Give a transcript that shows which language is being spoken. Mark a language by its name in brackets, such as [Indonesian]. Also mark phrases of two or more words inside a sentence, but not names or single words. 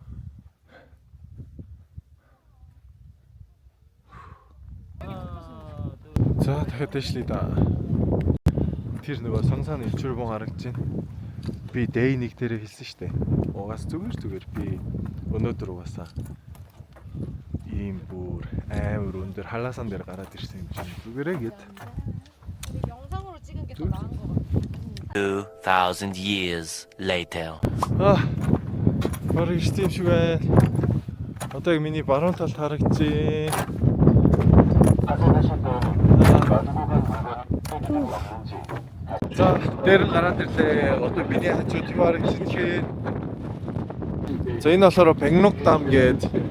[Mongolian] За дахиад дэшлээ да. Тэр нөгөө сонгоцооны өвчрөмөн гаргаж байна. Би day 1 дээр хэлсэн шүү дээ. Угаас зүгээр би өнөөдөр угаасаа ийм бүр амар өндөр халаасан дээр гараад ирсэн юм чинь зүгээрээ гээд. [Korean] 영상으로 찍은 게 더 나은 거 같아. [English] 2000 years later. [Mongolian] Бараг ирсэн юм шиг байна. Одоо яг миний баруун талд харагдчих. За, дээр нь гараад ирлээ. Одоо миний хажууд юу харагдчихээ. За, энэ болохоор Бангнук дам гээд.